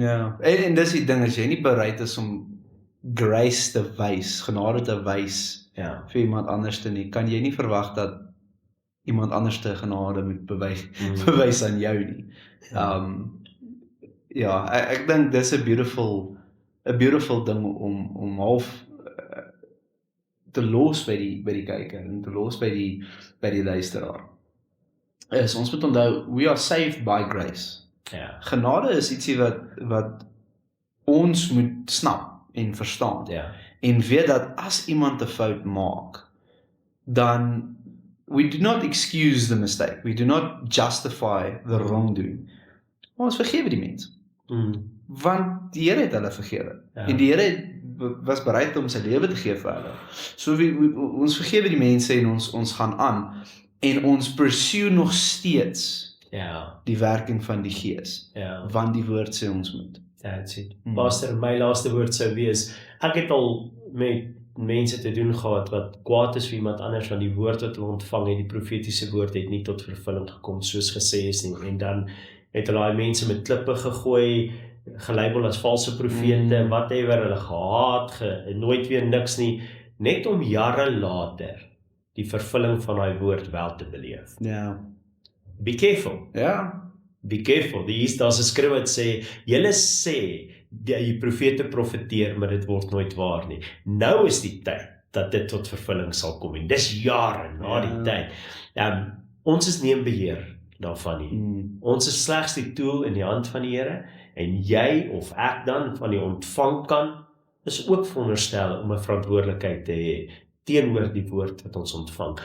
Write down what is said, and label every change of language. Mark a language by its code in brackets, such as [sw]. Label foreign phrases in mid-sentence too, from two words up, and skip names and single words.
[af] Ja, en dis die ding, as jy nie bereid is om grace te wys, genade te wys vir iemand anders te nie, kan jy nie verwag dat iemand anders te genade moet bewys aan jou nie. Ek dink dis 'n beautiful ding om half te los by die kyker en te los by die luisteraar. Ons moet onthou, [en] we are saved by grace. [af] Ja. Genade is ietsie wat ons moet snap en verstaan. Ja. En weet dat as iemand 'n fout maak, dan [en] we do not excuse the mistake. We do not justify the wrongdoing. [af] Ons vergewe die mens. Want die Here het hulle vergewe. En die Here was bereid om sy lewe te gee vir hulle. So ons vergewe die mense en ons gaan aan. En ons pursue nog steeds die werking van die Gees. Want die woord sê ons moet. [en] That's it. [af] Pastor, my laaste woord sou wees, ek het al met mense te doen gehad wat kwaad is vir iemand anders, want die woord wat hulle ontvang het, die profetiese woord het nie tot vervulling gekom, soos gesê is nie, en dan het hulle daai mense met klippe gegooi, gelabel as valse profete, whatever, hulle gehaat, nooit weer niks nie, net om jare later die vervulling van daai woord wel te beleef. Ja. [en] Be careful. [af] Ja. [en] Be careful. [af] Daar's 'n skrif wat sê, julle sê, die profete profeteer, maar dit word nooit waar nie. Nou is die tyd dat dit tot vervulling sal kom, en dis jare na die tyd. Ons is nie in beheer daarvan nie. Ons is slegs die tool in die hand van die Here, en jy of ek dan van die ontvangkant is ook veronderstel om 'n verantwoordelikheid te hê teenoor die woord wat ons ontvang.